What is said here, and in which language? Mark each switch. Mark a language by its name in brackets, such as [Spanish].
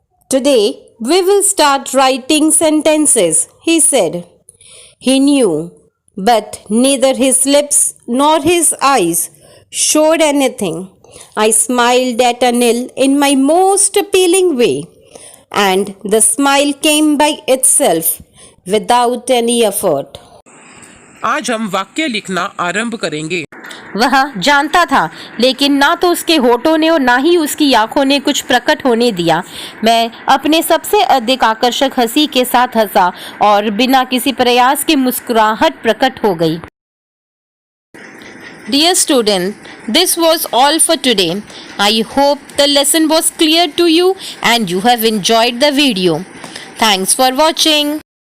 [English] Today we will start writing sentences, he said. He knew, but neither his lips nor his eyes showed anything. I smiled at Anil in my most appealing way, and the smile came by itself without any effort. [Hindi] आज हम वाक्य लिखना आरंभ करेंगे। वह जानता था, लेकिन ना तो उसके होठों ने और ना ही उसकी आंखों ने कुछ प्रकट होने दिया। मैं अपने सबसे अधिक आकर्षक हंसी के साथ हंसा और बिना किसी प्रयास के मुस्कुराहट प्रकट हो गई। [English] Dear student, this was all for today. I hope the lesson was clear to you and you have enjoyed the video. Thanks for watching.